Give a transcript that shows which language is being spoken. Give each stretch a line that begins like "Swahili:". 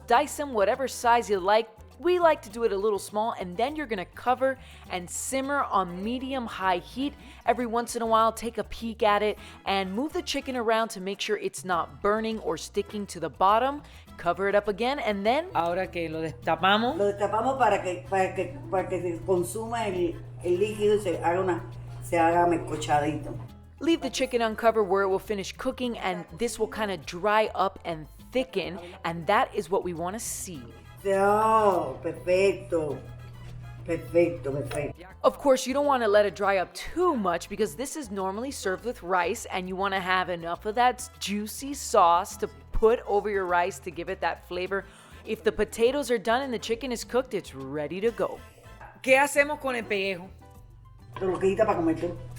English: Dice them whatever size you like. We like to do it a little small, and then you're gonna cover and simmer on medium-high heat. Every once in a while, take a peek at it and move the chicken around to make sure it's not burning or sticking to the bottom. Cover it up again and then
Spanish: Ahora que lo destapamos. Lo destapamos para que se consuma el líquido y se haga mezcochadito.
English: leave the chicken uncovered where it will finish cooking, and this will kind of dry up and thicken, and that is what we want to see.
Spanish: Oh, perfecto. Perfecto.
English: Of course, you don't want to let it dry up too much because this is normally served with rice, and you want to have enough of that juicy sauce to put over your rice to give it that flavor. If the potatoes are done and the chicken is cooked, it's ready to go.
Spanish: ¿Qué hacemos con el pellejo? Te lo quita para comer tú.